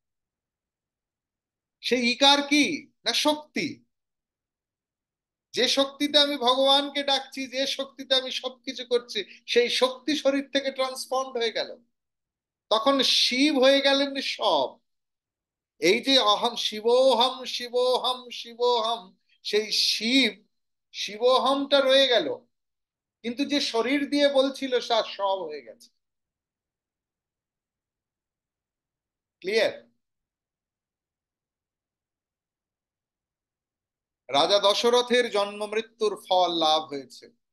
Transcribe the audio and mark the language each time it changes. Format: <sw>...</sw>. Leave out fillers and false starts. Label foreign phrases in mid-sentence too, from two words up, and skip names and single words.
<bn>সেই ইকার কি? না শক্তি। যে শক্তিতে আমি ভগবানকে ডাকছি, যে শক্তিতে আমি সবকিছু করছি, সেই শক্তি শরীর থেকে ট্রান্সফর্মড হয়ে গেল, তখন শিব হয়ে গেলেন সব। এই যে অহম শিবোহম শিবোহম শিবোহম, সেই শিব, শিবোহমটা রয়ে গেল, কিন্তু যে শরীর দিয়ে বলছিল তার সব হয়ে গেছে। ক্লিয়ার? রাজা দশরথের জন্ম মৃত্যুর ফল লাভ হয়েছে।</bn>